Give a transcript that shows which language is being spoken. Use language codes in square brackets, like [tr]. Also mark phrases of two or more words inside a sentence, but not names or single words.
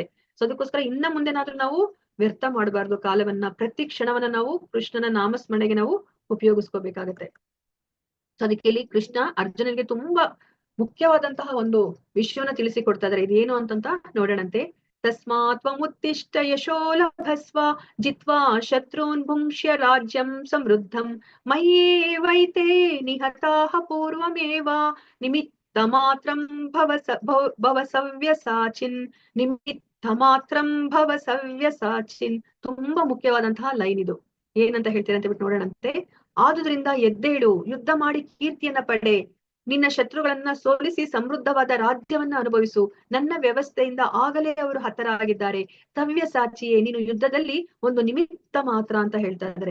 [kn] ಸೊ ಅದಕ್ಕೋಸ್ಕರ ಇನ್ನ ಮುಂದೆನಾದ್ರೂ ನಾವು ವ್ಯರ್ಥ ಮಾಡಬಾರ್ದು ಕಾಲವನ್ನ. ಪ್ರತಿ ಕ್ಷಣವನ್ನ ನಾವು ಕೃಷ್ಣನ ನಾಮಸ್ಮರಣೆಗೆ ನಾವು ಉಪಯೋಗಿಸ್ಕೋಬೇಕಾಗತ್ತೆ. ಸೊ ಅದಕ್ಕೆ ಇಲ್ಲಿ ಕೃಷ್ಣ ಅರ್ಜುನನಿಗೆ ತುಂಬಾ ಮುಖ್ಯವಾದಂತಹ ಒಂದು ವಿಷಯವನ್ನ ತಿಳಿಸಿಕೊಡ್ತಾ ಇದಾರೆ. ಇದೇನು ಅಂತಂತ ನೋಡೋಣಂತೆ. [sa] ತಸ್ಮಾತ್ ತ್ವಮುತ್ತಿಷ್ಠ ಯಶೋ ಲಭಸ್ವ ಜಿತ್ವಾ ಶತ್ರುನ್ ಭುಂಕ್ಷ್ಯ ರಾಜ್ಯಂ ಸಮೃದ್ಧಂ ಮಯ್ಯೇವೈತೆ ನಿಹತಾಃ ಪೂರ್ವಮೇವ ನಿಮಿತ್ತ ಮಾತ್ರಂ ಭವ ಸವ್ಯಸಾಚಿನ್ ನಿಮಿತ್ತ ಮಾತ್ರಂ ಭವ ಸವ್ಯಸಾಚಿನ್. [kn] ತುಂಬಾ ಮುಖ್ಯವಾದಂತಹ ಲೈನ್ ಇದು. ಏನಂತ ಹೇಳ್ತೀರ ಅಂತ ಬಿಟ್ಟು ನೋಡೋಣಂತೆ. ಆದುದರಿಂದ ಎದ್ದೇಳು, ಯುದ್ಧ ಮಾಡಿ ಕೀರ್ತಿಯನ್ನ ಪಡೆ, ನಿನ್ನ ಶತ್ರುಗಳನ್ನ ಸೋಲಿಸಿ ಸಮೃದ್ಧವಾದ ರಾಜ್ಯವನ್ನ ಅನುಭವಿಸು. ನನ್ನ ವ್ಯವಸ್ಥೆಯಿಂದ ಆಗಲೇ ಅವರು ಹತರಾಗಿದ್ದಾರೆ. ಸವ್ಯಸಾಚಿಯೇ, ನೀನು ಯುದ್ಧದಲ್ಲಿ ಒಂದು ನಿಮಿತ್ತ ಮಾತ್ರ ಅಂತ ಹೇಳ್ತಾ ಇದ್ದಾರೆ.